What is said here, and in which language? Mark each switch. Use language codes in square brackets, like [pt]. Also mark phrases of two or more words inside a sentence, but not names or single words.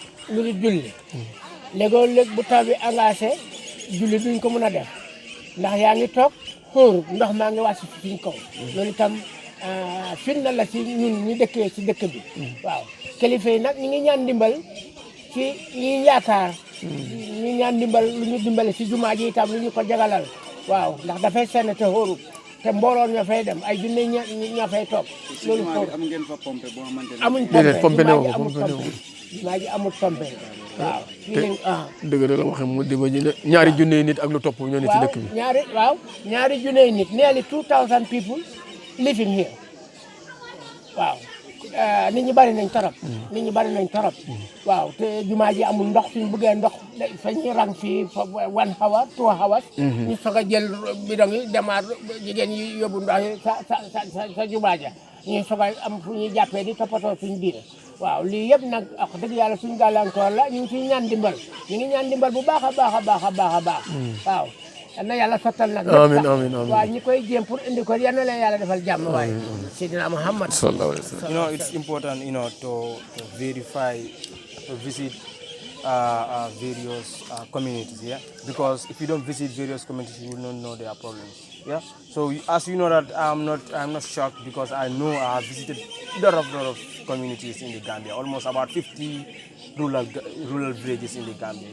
[wo] lu dul julli léegoo-léeg bu taw bi engagé julli duñ ko mën a def ndax yaa ngi toog xóoru ndox maa ngi wàcc ci suñ kaw loolu itam firnde la ci ñun ñu dëkkee ci dëkk bi waaw kilifa yi nag ñu ngi ñaan ndimbal ci ñi yaakaar ñu ñaan ndimbal lu ñu dimbale ci jumaa ji itam lu ñu ko jagalal waaw ndax dafay senn te xóoru te mbooloo ñoo fay dem ay junne ñoo fay toog loolu xóoru am ngeen fa pompe boo xamante ne amuñ pompe ne woo jumaa ji amul pompe waaw dëgg la waxee mu di ba ñaari junne nit ak lu topp ñoo ne ci dëkk bi ñaari junne nit [en] nearly 2000 people living here [wo] waaw nit ñi bari nañ torop nit ñi bari nañ torop waaw te jumaa ji amul ndox suñu bëggee ndox fa ñu rang fii [en] 1 hour 2 hours [wo] ñu soog a jël bidon yi demaat jigéen yi yóbbu ndox yi sa jumaa ja ñu soog a am fu ñuy jàppee di toppatoo suñu diine waaw lii yëpp nag wax dëgg yàlla suñu gàllankoor la ñu ngi ciy ñaan dimbal ñu ngi ñaan dimbal bu baax a baax a baax a baax a baax waaw na yàlla sottal nag amiin amiin amiin waaw ñi koy jéem pour indi ko yal na leen yàlla defal jàmm waaye Seydina Muhammad [ar] صلى الله عليه وسلم. [en] You know, it's important, you know, to verify, to visit various communities, yeah, because if you don't visit various communities, you will not know their problems. Yeah, so as you know that I'm not shocked because I know I have visited a lot of communities in the Gambia, almost about 50 rural villages in the Gambia.